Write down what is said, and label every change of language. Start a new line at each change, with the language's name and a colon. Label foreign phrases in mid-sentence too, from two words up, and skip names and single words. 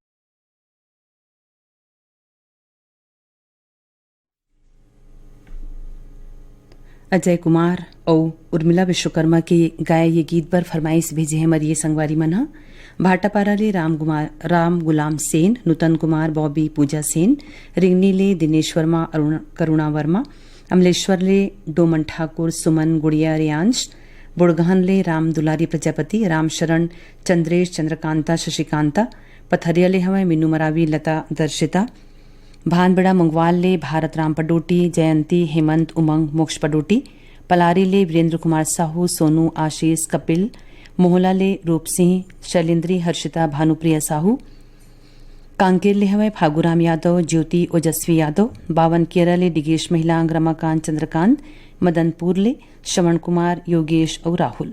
Chhattisgarhi: अजय कुमार और उर्मिला विश्वकर्मा के गाए ये गीत पर फरमाइश भेजे हैं मरिए संगवारी मन्हा। भाटापारा ले राम गुलाम सेन, नूतन कुमार, बॉबी, पूजा सेन, रिंगनी ले दिनेश वर्मा, करुणा वर्मा, अमलेश्वर ले डोमन ठाकुर, सुमन, गुड़िया, रियांश, बुड़गहन ले राम दुलारी प्रजापति, राम शरण, चंद्रेश, चंद्रकांता, शशिकांता, पथरिया ले हवा मीनू मरावी, लता, दर्शिता, भानबड़ा मंगवाल ले भारत राम पडोटी, जयंती, हेमंत, उमंग, मोक्ष पडोटी, पलारी ले वीरेंद्र कुमार साहू, सोनू, आशीष, कपिल, मोहला ले रूप सिंह, शैलेंद्री, हर्षिता, भानुप्रिया साहू, कांकेर ले हवे फागुराम यादव, ज्योति, ओजस्वी यादव, बावन केरा ले डिगेश महिलांग, रमाकांत, चंद्रकांत, मदनपुर ले श्रवण कुमार, योगेश और राहुल।